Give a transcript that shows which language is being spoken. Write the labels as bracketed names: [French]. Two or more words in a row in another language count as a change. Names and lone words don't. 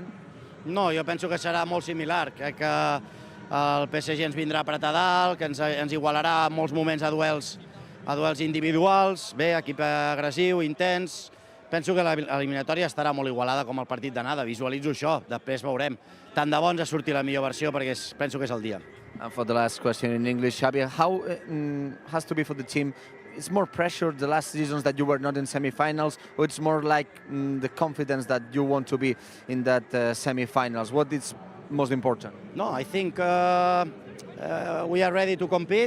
[Catalan] No, jo penso que serà molt similar. Crec que el PSG ens vindrà a apretar dalt, que ens igualarà en molts moments a duels individuals. Bé, equip agressiu, intens. Penso que l'eliminatòria estarà molt igualada com el partit d'anada. Visualitzo això, després veurem. Tant de bo ens surti la millor versió, perquè penso que és el dia. [English] And for the last question in English, Xavi, how has to be for the team? It's more pressure the last seasons that you were not in semi-finals, or it's more like the confidence that you want to be in that semi-finals? What is most important? No, I think we are ready to compete.